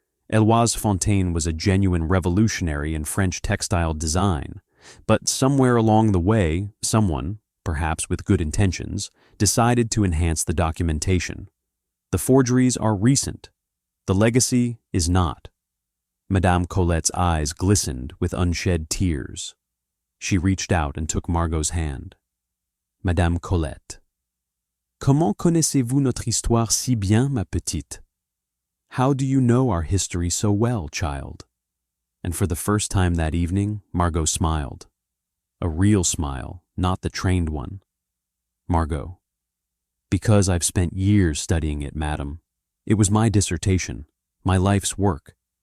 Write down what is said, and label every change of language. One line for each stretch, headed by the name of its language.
English: Eloise Fontaine was a genuine revolutionary in French textile design, but somewhere along the way, someone, perhaps with good intentions, decided to enhance the documentation. The forgeries are recent. The legacy is not. Madame Colette's eyes glistened with unshed tears. She reached out and took Margot's hand. Madame Colette.
French: Comment connaissez-vous notre histoire si bien, ma petite?
English: How do you know our history so well, child? And for the first time that evening, Margot smiled. A real smile, not the trained one. Margot. Because I've spent years studying it, madam. It was my dissertation, my life's work.